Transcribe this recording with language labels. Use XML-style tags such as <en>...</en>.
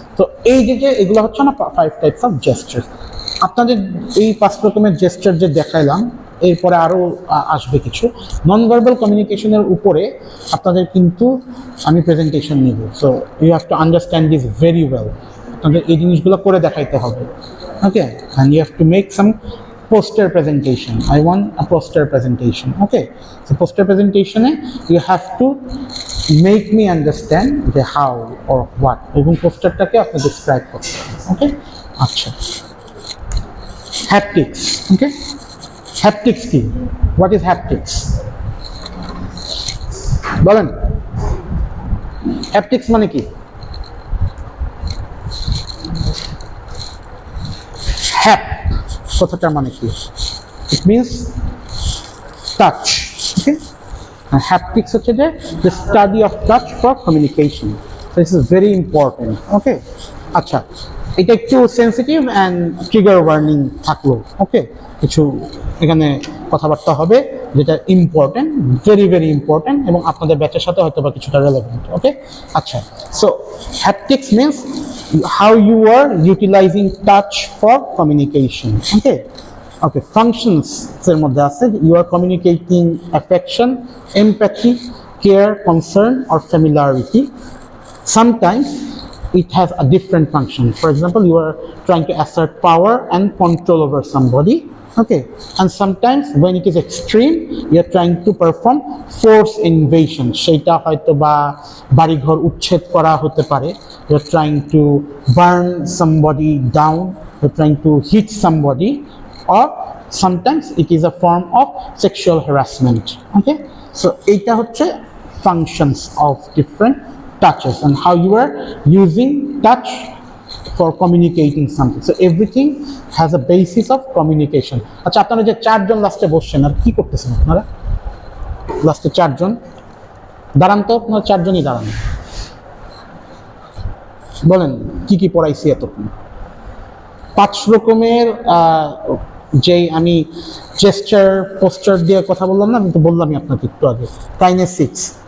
<bn>তো এই যে এগুলো হচ্ছে না 5 টাইপস অফ জেস্টার। আপনাদের এই 5 রকমের জেস্টার যে দেখাইলাম, এরপরে আরও আসবে কিছু নন ভার্বাল কমিউনিকেশনের উপরে আপনাদের কিন্তু আমি প্রেজেন্টেশন নিব।</bn> <en>So you have to understand this very well.</en> <bn>আপনাদের এই জিনিসগুলো করে দেখাইতে হবে,</bn> <en>Okay, and you have to make some poster presentation. I want a poster presentation, okay. So poster presentation you have to make me understand the how or what,</en> <bn>এবং পোস্টারটাকে আপনি</bn> <en>describe</en> <bn>করতে হবে,</bn> <en>okay.</en> <bn>আচ্ছা, haptics, okay. haptics কি?</bn> <en>What is haptics?</en> <bn>বলেন। Haptics মানে কি? হ্যাপ কথাটার মানে কি?</bn> <en>It means touch. Okay,</en> <bn>haptics হচ্ছে যে</bn> <en>the study of touch for communication. So this is very important.</en> <bn>ওকে, আচ্ছা, এটা একটু</bn> <en>sensitive and trigger warning</en> <bn>থাকলো। ওকে, কিছু এখানে কথাবার্তা হবে যেটা ইম্পর্টেন্ট,</bn> <en>very very important,</en> <bn>এবং আপনাদের ব্যাচের সাথে হয়তো বা কিছুটা রেলেভেন্ট।</bn> <en>Okay, আচ্ছা, so haptics means how you are utilizing touch for communication. Okay, functions</en> <bn>এর মধ্যে আছে</bn> <en>you are communicating affection, empathy, care, concern or familiarity. Sometimes it has a different function. For example, you are trying to assert power and control over somebody. Okay, and sometimes when it is extreme, you are trying to perform force invasion.</en> <bn>সেটা হয়তো বা বাড়িঘর উচ্ছেদ করা হতে পারে।</bn> <en>You are trying to burn somebody down. You are trying to hit somebody, or sometimes it is a form of sexual harassment. Okay, so</en> <bn>এটা হচ্ছে</bn> <en>functions of different touches and how you are using touch for communicating something. So everything has a basis of communication.</en> <bn>আচ্ছা, আপনারা যে চারজন লাস্টে বসছেন আর কি করতেছেন? আপনারা লাস্টে চারজন দাঁড়ান তো, আপনারা চারজনই দাঁড়ান, বলেন কি কি পড়াইছি এতক্ষণ? 5 রকমের যেই আমি জেস্টার পোস্টার দিয়ে কথা বললাম না, আমি তো বললামই আপনাকে একটু আগে, কাইনেসিক্স।</bn>